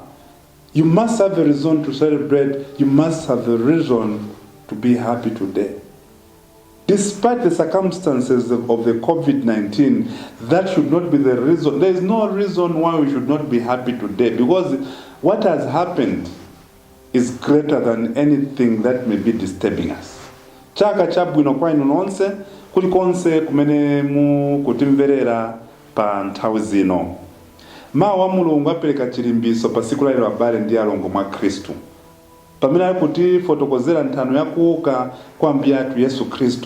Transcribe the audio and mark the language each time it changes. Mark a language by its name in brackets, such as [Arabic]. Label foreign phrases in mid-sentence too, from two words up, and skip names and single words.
[English] You must have the reason to celebrate. You must have the reason to be happy today. Despite the circumstances of the COVID-19, that should not be the reason. There is no reason why we should not be happy today, because what has happened is greater than anything that may be disturbing us. [Nyanja] Chaka chabwino kwa inu nonse, kulikonse kumene mu kutimverera pa nthawi zino. Mawu a Mulungu apereka chilimbiso pa tsiku la lero abale ndi alongo mwa Khristu. Pamene ali kuti fotokozera nthano yakuuka kwa Ambuye athu Yesu Khristu.